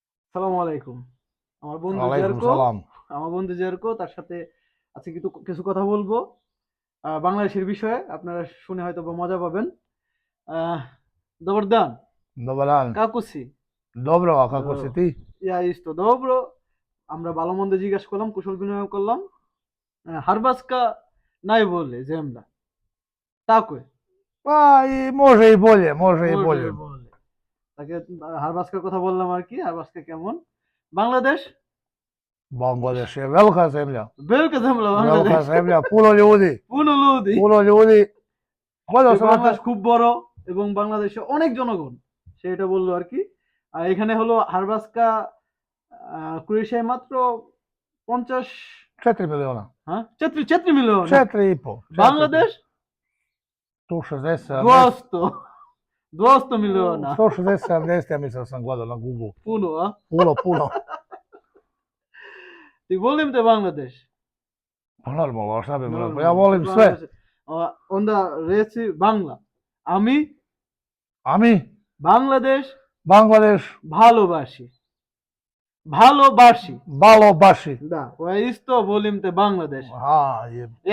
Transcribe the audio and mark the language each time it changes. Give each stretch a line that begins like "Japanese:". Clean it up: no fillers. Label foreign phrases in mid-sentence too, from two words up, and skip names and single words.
Arabic: سلامُ عليكم.
Bangla: আমার বন্ধু ওয়ালাইকুম জেরকো, সালাম। তার সাথে আজকে কিন্তু কিছু কথা বলবো বাংলাদেশের বিষয়ে। আপনারা শুনে হয়তো বা মজা পাবেন। আহ,
Croatian: Dobar dan, Dobar dan. kako si? Dobro, a kako si
Bangla: ও,
Croatian: ti? Ja isto dobro.
Bangla: আমরা ভালো মন্দ জিজ্ঞাসা করলাম, কুশল বিনিময় করলাম।
Croatian: Hrvatska najbolje zemlja. Tako je. Pa i može i bolje, može i Može bolje.
Bangla: বলে। তাকে হারবাস্কার কথা বললাম আর কি। হারবাস্কা কেমন? বাংলাদেশ?
Croatian: Bangladeš je velika zemlja. Velika zemlja Velika
Bangla: বাংলাদেশ।
Croatian: zemlja, puno ljudi. puno ljudi. Puno ljudi. Gledao
Bangla: যে
Croatian: sam na
Bangla: বাংলাদেশ খুব বড় এবং বাংলাদেশে অনেক জনগণ, সে এটা বললো আর কি। আর এখানে হলো হারবাস্কা ক্রোয়েশিয়ায় মাত্র 50,
Croatian: 4 miliona.
Bangla: হ্যাঁ 4 মিলিয়ন।
Croatian: 4,5.
Bangla: বাংলাদেশ 160, 70. 200 মিলিয়ন। 160, 70,
Croatian: ja mislim da sam gledao na Google. পুনো Puno, puno.
Bangla: তুই বললিম তো বাংলাদেশ।
Croatian: Pa normalno, a šta bi bilo? Pa ja volim sve. onda reci
Bangla: বাংলা। আমি Ami, বাংলাদেশ
Croatian: Bangladeš,
Bangla: ভালোবাসি। ভালোবাসি। Balo, Baši.
Croatian: Da, isto volim te Bangladesh. A, je.